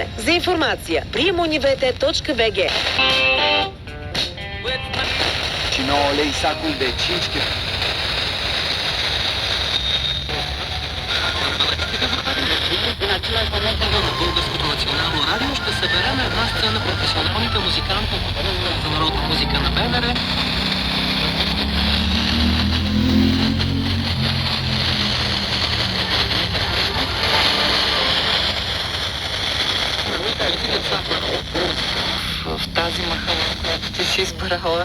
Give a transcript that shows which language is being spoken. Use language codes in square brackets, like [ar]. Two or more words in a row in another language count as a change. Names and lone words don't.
[bg] За информация primunivete.bg. [ro] Și 9 lei sacul de 5 kg. În același moment, [bg] на Българското национално радио ще съберем една сцена професионалните музиканти за народна музика на БНР. В тази махала, която ти си избрала,